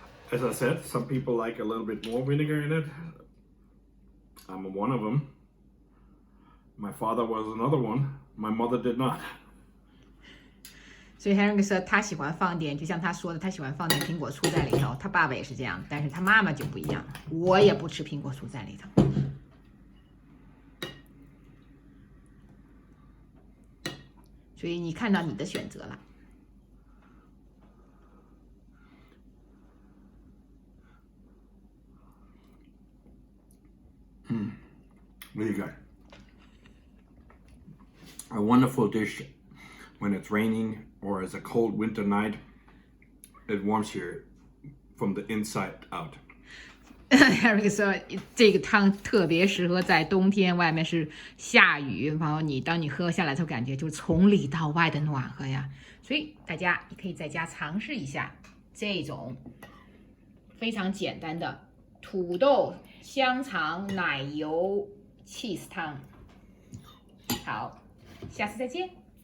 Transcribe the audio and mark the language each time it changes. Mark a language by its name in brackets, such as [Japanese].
[English] As I said, some people like a little bit more vinegar in it. I'm one of them. My father was another one. My mother did not. [Chinese] 所以 henrik 说他喜欢放点，就像他说的，他喜欢放点苹果醋在里头。他爸爸也是这样，但是他妈妈就不一样。我也不吃苹果醋在里头。所以你看到你的选择了。 [English] Really good. A wonderful dish when it's raining or as a cold winter night. It warms you from the inside out. [Chinese] Henrik 说这个汤特别适合在冬天，外面是下雨，然后当你喝下来，就感觉就是从里到外的暖和呀。所以大家也可以在家尝试一下这种非常简单的土豆香肠奶油cheese汤。好，下次再见。